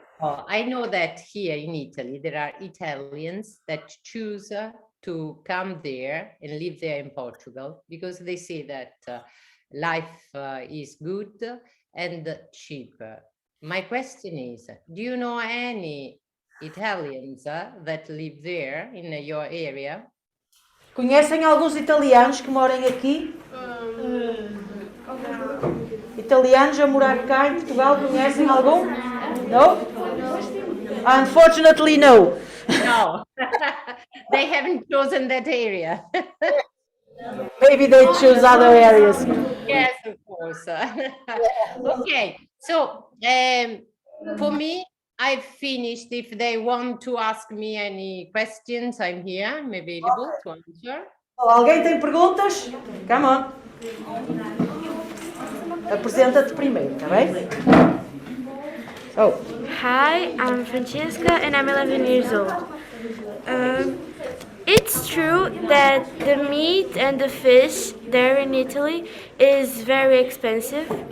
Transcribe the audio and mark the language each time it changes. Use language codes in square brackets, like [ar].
[en] Oh, I know that here in Italy, there are Italians that choose to come there and live there in Portugal because they say that life is good and cheap. My question is, do you know any Italians that live there in your area? [pt] Conhecem alguns italianos que moram aqui? Italianos a morar cá em Portugal, conhecem algum? [en] No? Unfortunately, no. No, they haven't chosen that area. Maybe they choose other areas. Yes, of course. Okay, so for me, I've finished. If they want to ask me any questions, I'm here. I'm available to answer. [pt] Alguém tem perguntas? [en] Come on. [pt] Apresenta-te primeiro, tá bem? Oh. [en] Hi, I'm Francesca and I'm 11 years old. It's true that the meat and the fish there in Italy is very expensive.